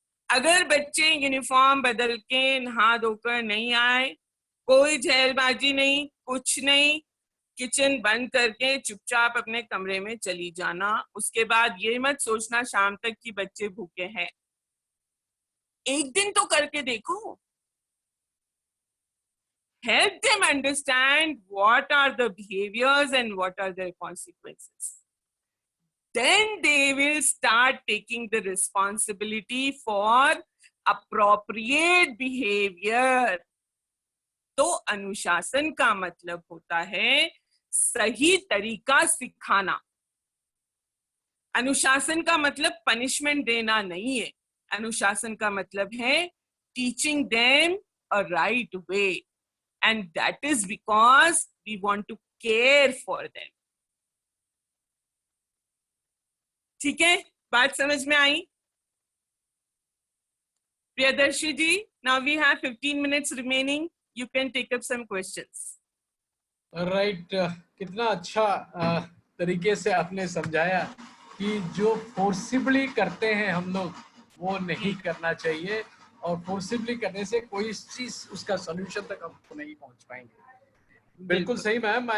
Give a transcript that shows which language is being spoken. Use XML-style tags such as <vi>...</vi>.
<hi>अगर बच्चे यूनिफॉर्म बदल के नहा धोकर नहीं आए, कोई जहलबाजी नहीं, कुछ नहीं, किचन बंद करके चुपचाप अपने कमरे में चली जाना। उसके बाद ये मत सोचना शाम तक कि बच्चे भूखे हैं। एक दिन तो करके देखो।</hi> <en>Help them understand what are the behaviors and what are their consequences. Then they will start taking the responsibility for appropriate behavior.</en> <hi>तो अनुशासन का मतलब होता है सही तरीका सिखाना। अनुशासन का मतलब पनिशमेंट देना नहीं है। अनुशासन का मतलब है</hi> <en>teaching them a right way. And that is because we want to care for them.</en> <hi>ठीक है, बात समझ में आई?</hi> <en>Priyadarshi ji, now we have 15 minutes remaining. You can take up some questions.</en> <hi>Right, कितना अच्छा तरीके से आपने समझाया कि जो फोर्सिबली करते हैं हम लोग वो नहीं करना चाहिए, और फोर्सिबली करने से कोई चीज उसका सोल्यूशन तक आपको नहीं पहुंच पाएंगे। बिल्कुल सही मैम।</hi>